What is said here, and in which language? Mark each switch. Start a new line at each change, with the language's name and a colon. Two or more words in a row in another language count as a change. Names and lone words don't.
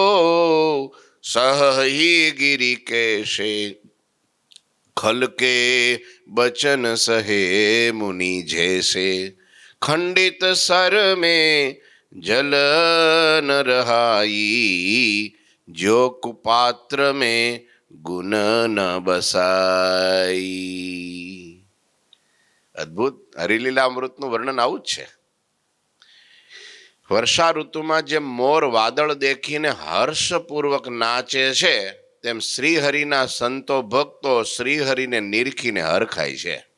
Awadhi: सहही गिरी कैसे खल के बचन सहे मुनि जैसे खंडित सर में जल न रहाई जो कुपात्र में गुण न बसाई.
Gujarati: અદ્ભુત હરિલીલા અમૃતનું વર્ણન આવું જ છે. વર્ષા ઋતુમાં જેમ મોર વાદળ દેખીને હર્ષપૂર્વક નાચે છે તેમ શ્રીહરિના સંતો ભક્તો શ્રીહરિને નિરખીને હરખાય છે.